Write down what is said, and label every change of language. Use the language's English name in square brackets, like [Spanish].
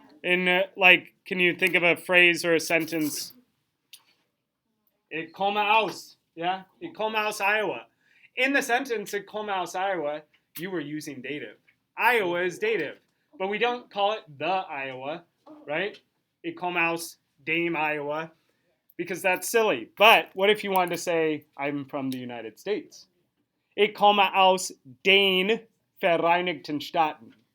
[English] In, can you think of a phrase or a sentence? [German] Ich komme aus. [English] Yeah? [German] Ich komme aus Iowa. [English] In the sentence, [German] ich komme aus Iowa, [English] you were using dative. Iowa is dative. But we don't call it the Iowa, right? [German] Ich komme aus dem Iowa, [English] because that's silly. But what if you wanted to say, I'm from the United States? [German] Ich komme aus den Vereinigten Staaten.